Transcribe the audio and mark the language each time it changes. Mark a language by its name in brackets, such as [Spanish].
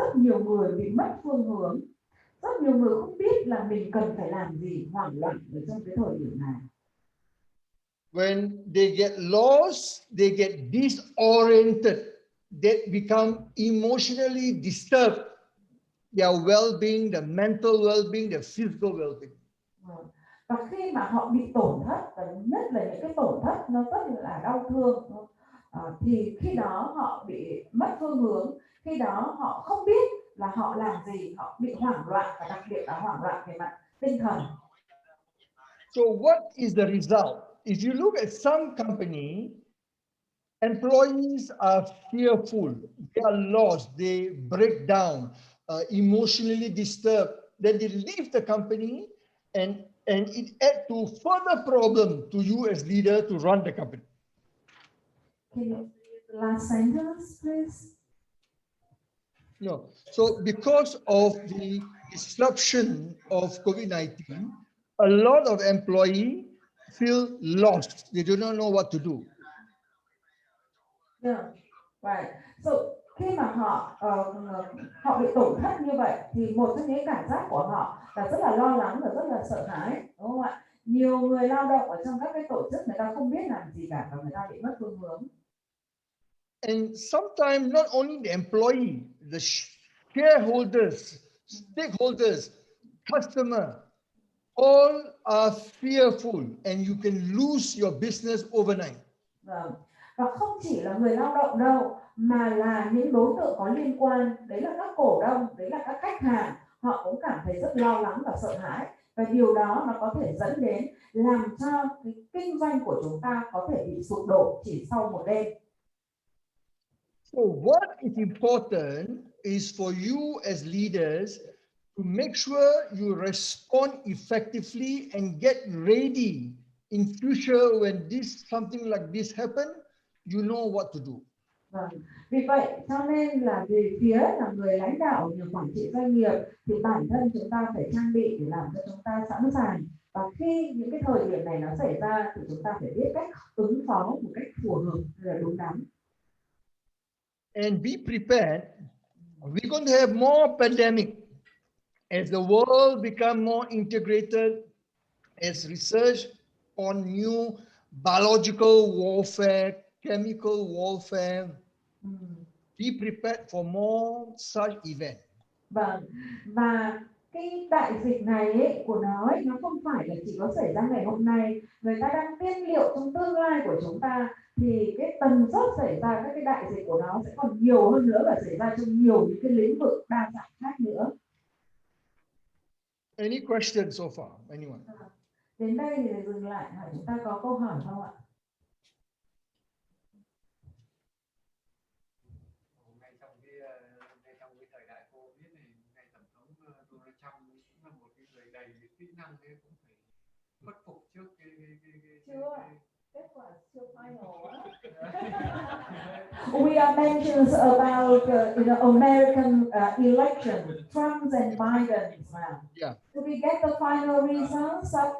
[Vietnamese] Rất nhiều người bị mất phương hướng. Rất nhiều người không biết là mình cần phải làm gì, hoảng loạn ở trong cái thời điểm này. [English] When they get lost, they get disoriented. They become emotionally disturbed. Their well-being, their mental well-being, their physical well-being. [Vietnamese] Và khi mà họ bị tổn thất, và nhất là những cái tổn thất nó rất là đau thương, thì khi đó họ bị mất phương hướng, khi đó họ không biết là họ làm gì, họ bị hoảng loạn, và đặc biệt là hoảng loạn về mặt tinh thần. [English] So what is the result? If you look at some company, employees are fearful, they are lost, they break down, emotionally disturbed. Then they leave the company, and it adds to further problem to you as leader to run the company. Can you read the last sentence, please? No. So because of the disruption of COVID-19, a lot of employees feel lost. They do not know what to do. Yeah, right. [Vietnamese] So khi mà họ bị tổn thất như vậy, thì một trong những cảm giác của họ là rất là lo lắng và rất là sợ hãi, đúng không ạ? Nhiều người lao động ở trong các cái tổ chức, người ta không biết làm gì cả, và người ta bị mất phương hướng. [English] And sometimes not only the employee, the shareholders, stakeholders, customer, all are fearful, and you can lose your business overnight. [Vietnamese] Vâng. Và không chỉ là người lao động đâu, mà là những đối tượng có liên quan, đấy là các cổ đông, đấy là các khách hàng, họ cũng cảm thấy rất lo lắng và sợ hãi, và điều đó nó có thể dẫn đến làm cho cái kinh doanh của chúng ta có thể bị sụp đổ chỉ sau một đêm. [English] So what is important is for you as leaders to make sure you respond effectively and get ready in future when something like this happen, you know what to do. [Vietnamese] Vâng. Vì vậy cho nên là về phía là người lãnh đạo, người quản trị doanh nghiệp, thì bản thân chúng ta phải trang bị để làm cho chúng ta sẵn sàng, và khi những cái thời điểm này nó xảy ra thì chúng ta phải biết cách ứng phó một cách phù hợp và đúng đắn. [English] And be prepared. We're going to have more pandemic as the world become more integrated, as research on new biological warfare, chemical warfare. Be prepared for more such event. [Vietnamese] Vâng, và cái đại dịch này ấy, của nó ấy, nó không phải là chỉ có xảy ra ngày hôm nay. Người ta đang tiên liệu trong tương lai của chúng ta, thì cái tần suất xảy ra các cái đại dịch của nó sẽ còn nhiều hơn nữa, và xảy ra trong nhiều những cái lĩnh vực đa dạng khác nữa. [English] Any questions so far? Anyone? [Vietnamese] Đến đây thì dừng lại, hỏi chúng ta có câu hỏi không ạ? Ngay trong cái thời đại Covid này, ngài tổng thống Donald Trump cũng là một cái người đầy kỹ năng, cũng phải khuất phục trước Chưa, kết quả chưa final á. [English] We are mentions about American election, Trump and Biden. Yeah. Do we get the final results?